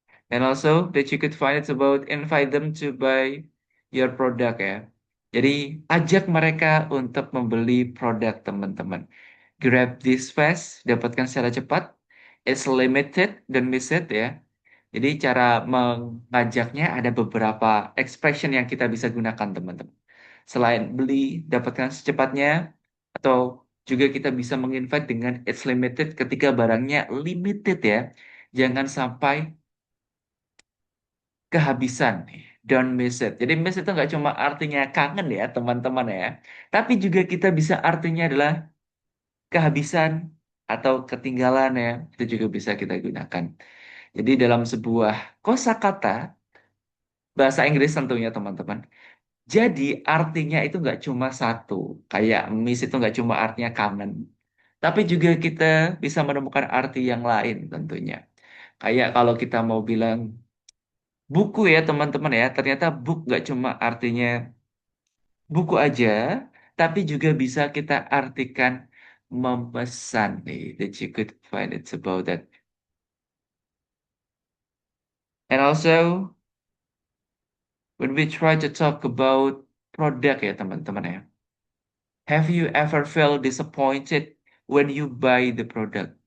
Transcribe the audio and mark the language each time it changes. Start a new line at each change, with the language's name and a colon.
English: And also that you could find it's about invite them to buy your product ya.
Indonesian: Jadi ajak mereka untuk membeli produk teman-teman.
English: Grab this fast,
Indonesian: dapatkan secara cepat.
English: It's limited, don't miss it ya.
Indonesian: Jadi cara mengajaknya ada beberapa expression yang kita bisa gunakan teman-teman. Selain beli, dapatkan secepatnya, atau juga kita bisa menginvite dengan
English: it's limited
Indonesian: ketika barangnya limited ya. Jangan sampai kehabisan.
English: Don't miss it.
Indonesian: Jadi miss itu nggak cuma artinya kangen ya teman-teman ya. Tapi juga kita bisa artinya adalah kehabisan atau ketinggalan ya. Itu juga bisa kita gunakan. Jadi dalam sebuah kosakata bahasa Inggris tentunya teman-teman. Jadi artinya itu nggak cuma satu. Kayak miss itu nggak cuma artinya kangen. Tapi juga kita bisa menemukan arti yang lain tentunya. Kayak kalau kita mau bilang buku ya teman-teman ya. Ternyata book nggak cuma artinya buku aja. Tapi juga bisa kita artikan memesan nih
English: that you could find it's about that. And also when we try to talk about product ya teman-teman ya. Have you ever felt disappointed when you buy the product?